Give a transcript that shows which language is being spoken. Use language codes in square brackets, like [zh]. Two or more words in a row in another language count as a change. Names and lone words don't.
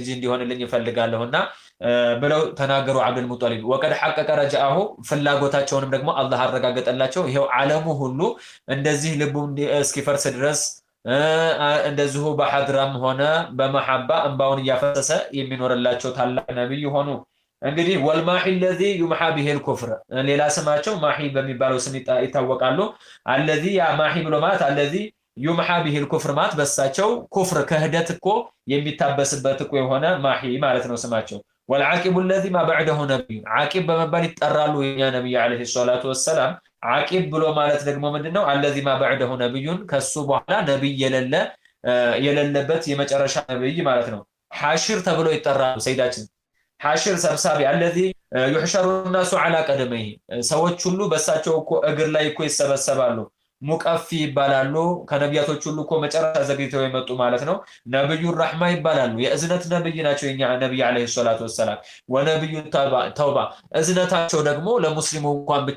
[am] እንዲሆንልኝ ይፈልጋለሁና ብለው ተናገሩ አብዱል ሙጠሊብ። [ar] وقد حقق رجاءه [am] ፍላጎታቸውንም ደግሞ አላህ አረጋገጠላቸው። ይሄው ዓለሙ ሁሉ እንደዚህ ልቡ እስኪፈርስ ድረስ እንደዚሁ በሐድራም ሆነ በመሐባ እንባውን እያፈሰሰ የሚኖርላቸው ታላቅ ነብይ ሆኑ። እንግዲህ ወልማሂ [ar] الذي يمحى به الكفر [am] ሌላ ስማቸው ማሂ በሚባለው ስም ይታወቃሉ። الذي ያ ማሂ ብሎ ማለት [ar] الذي يمحى به الكفر [am] ማለት በሳቸው ኩፍር ክህደት እኮ የሚታበስበት እኮ የሆነ ማሂ ማለት ነው ስማቸው። [ar] والعاقب الذي ما بعده نبي عاقب [am] በመባል ይጠራሉ የኛ ነብይ [ar] عليه الصلاة والسلام። [am] عاقب ብሎ ማለት ደግሞ ምንድነው? [ar] الذي ما بعده نبي [am] ከሱ በኋላ ነብይ የሌለበት የመጨረሻ ነብይ ማለት ነው። ሐሽር ተብሎ ይጠራሉ ሰይዳችን ሐሽር ሰብሳቢ [ar] الذي يحشر الناس على قدميه [am] ሰዎች ሁሉ በሳቸው እኮ እግር ላይ እኮ ይሰበሰባሉ። ሙቀፊ ይባላሉ። ከነቢያቶች ሁሉ እኮ መጨረሻ ዘግይተው የመጡ ማለት ነው። [ar] نبي الرحمة [am] ይባላሉ። የእዝነት ነብይ ናቸው የኛ ነብይ [ar] عليه الصلاة والسلام። ونبي التوبة [am] እዝነታቸው ደግሞ ለሙስሊሙ እንኳን ብቻ